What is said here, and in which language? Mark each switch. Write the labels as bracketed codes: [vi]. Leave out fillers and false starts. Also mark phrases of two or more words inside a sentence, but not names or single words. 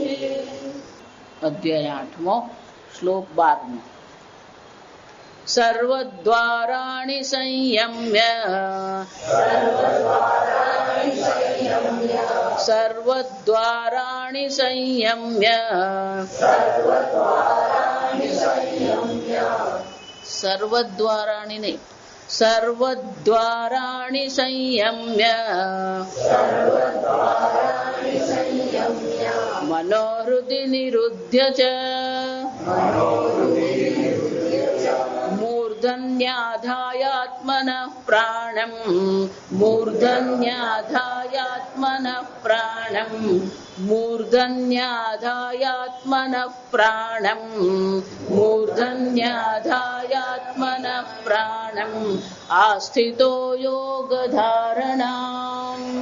[sa] अध्याय 8 श्लोक 12 सर्वद्वाराणि संयम्य सर्वद्वाराणि संयम्य सर्वद्वाराणि नहीं सर्वद्वाराणि संयम्य मनोहृदि निरुध्य च મૂર્ધન્યાધાયાત્મનઃ પ્રાણમ મૂર્ધન્યાધાયાત્મનઃ પ્રાણમ મૂર્ધન્યાધાયાત્મનઃ પ્રાણમ મૂર્ધન્યાધાયાત્મનઃ પ્રાણમ આસ્થિતો યોગધારણામ.